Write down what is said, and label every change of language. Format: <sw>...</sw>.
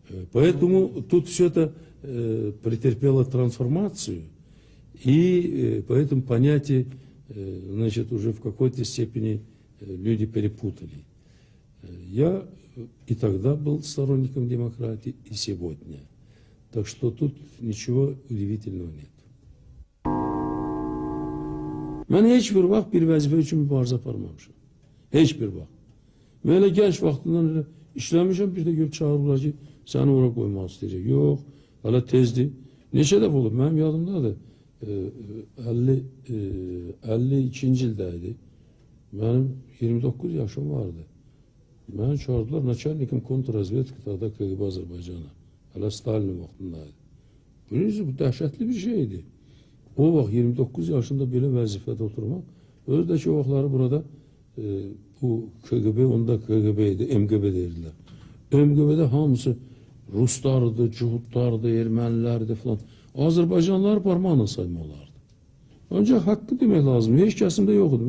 <ru>Поэтому тут все это претерпело трансформацию, и поэтому понятие, значит, уже в какой-то степени люди перепутали. Я и тогда был сторонником демократии, и сегодня. Так что тут ничего удивительного нет.</ru> <az>Mən heç bir vaxt bir vəzifə üçün mübarizə aparmamışam. Heç bir vaxt. Və elə gənc vaxtından elə işləmişəm, bir də görüb çağırırlar ki, səni ora qoymaq istəyəcək. Yox, hələ tezdir. Neçə dəfə olub, mənim yadımdadır. 52-ci ildəydi. Mənim 29 yaşım vardı. Məni çağırdılar, Naçalnikim kontrrazvedka da KGB Azərbaycana. Hələ Stalinin vaxtındaydı. Bilirsiniz, bu dəhşətli bir şeydi. O vaxt 29 yaşında belə vəzifədə oturmaq, özü də ki, o vaxtları burada bu KGB, onda KGB idi, MGB deyirlər. MGB-də hamısı Ruslardı, Cuhudlardı, Ermənilərdi filan. Azərbaycanlıları parmağına sayma olardı. Ancaq haqqı demək lazım. Heç kəsimdə yox idi.</az>